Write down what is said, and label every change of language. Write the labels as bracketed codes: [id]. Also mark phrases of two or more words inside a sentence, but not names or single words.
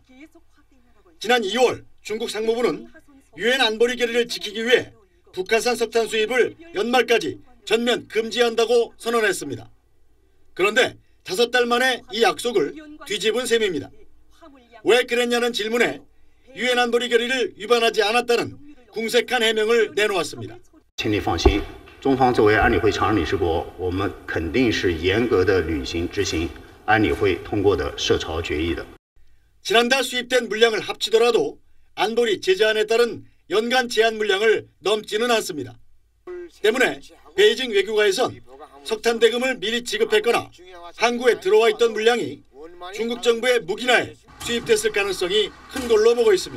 [ko] 지난 2월 중국 상무부는 유엔 안보리 결의를 지키기 위해 북한산 석탄 수입을 연말까지 전면 금지한다고 선언했습니다. 그런데 5달 만에 이 약속을 뒤집은 셈입니다. 왜 그랬냐는 질문에 유엔 안보리 결의를 위반하지 않았다는 궁색한 해명을 내놓았습니다. [zh] 请你放心，中方作为安理会常任理事国，我们肯定是严格的履行执行安理会通过的涉朝决议的。 [ko] 지난달 수입된 물량을 합치더라도 안보리 제재안에 따른 연간 제한 물량을 넘지는 않습니다. 때문에 베이징 외교가에선 석탄 대금을 미리 지급했거나 항구에 들어와 있던 물량이 중국 정부의 무기나에 수입됐을 가능성이 큰 걸로 보고 있습니다.